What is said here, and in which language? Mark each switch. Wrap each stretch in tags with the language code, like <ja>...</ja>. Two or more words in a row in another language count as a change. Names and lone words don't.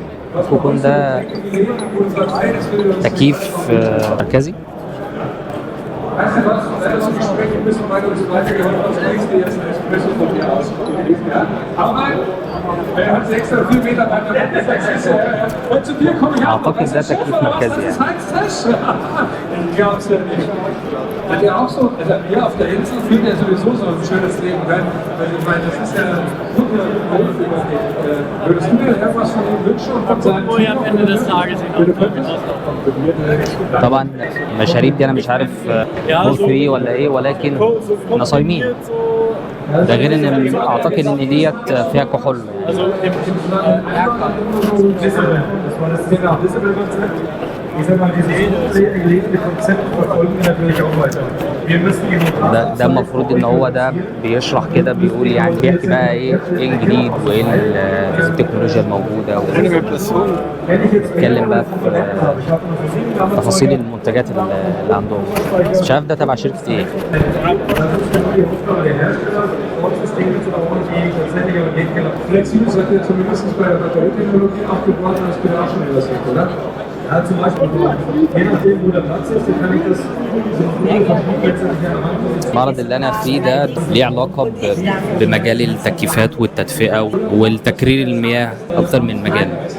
<ar>ممكن يكون ده تكييف مركزي. اعتقد ده تكييف مركزي يعني.</ar> <de>Hat er auch so, also hier auf der Insel führt er sowieso so ein schönes Leben, weil ich meine, das ist ja ein guter Überblick. Würdest du dir irgendwas von ihm wünschen und von seinem Team? Am Ende des Tages</de> <ar>طبعا المشاريب دي انا مش عارف</ar> <en>for free</en> <ar>ولا ايه، ولكن احنا صايمين. ده غير ان اعتقد ان ديت فيها كحول ده المفروض ان هو ده بيشرح كده، بيقول يعني بيحكي بقى ايه الجديد وايه التكنولوجيا الموجوده، ويتكلم بقى في تفاصيل المنتجات اللي عندهم. بس مش عارف ده تبع شركه ايه.</ar> <de>Flexibel seid ihr zumindest bei der Batterietechnologie aufgebaut, das bin ich auch schon übersehen, oder? Ja, zum Beispiel, je nachdem, wo der Platz ist, kann ich das</de> <ar>المعرض اللي انا فيه ده ليه علاقه بمجال التكييفات والتدفئه والتكرير المياه اكتر من مجال.</ar>